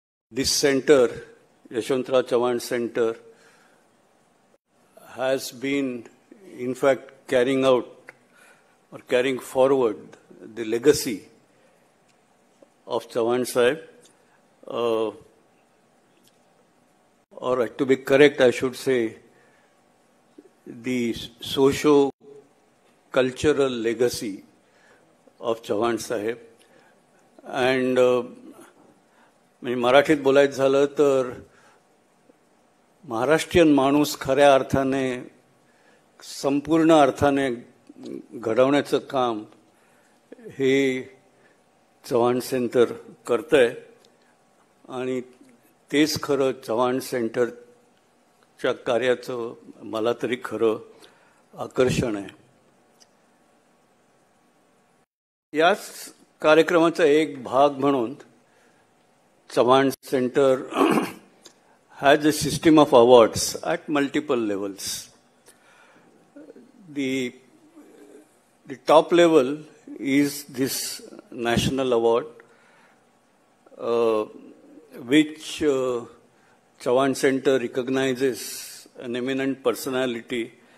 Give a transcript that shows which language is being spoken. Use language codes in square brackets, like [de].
[en] This center, Yashwantrao Chavan Center, has been, in fact, carrying out or carrying forward the legacy of Chavan Sahib. Or to be correct, I should say, the socio-cultural legacy of Chavan Sahib. And [mr] मराठीत बोलायचं झालं तर महाराष्ट्रीयन माणूस खऱ्या अर्थाने, संपूर्ण अर्थाने घडवण्याचं काम हे चव्हाण सेंटर करतंय. आणि तेच खरं चव्हाण सेंटरच्या कार्याचं मला तरी खरं आकर्षण आहे. याच कार्यक्रमाचा एक भाग म्हणून [en] Chavan Centre has a system of awards at multiple levels. The top level is this national award, which Chavan Center recognizes an eminent personality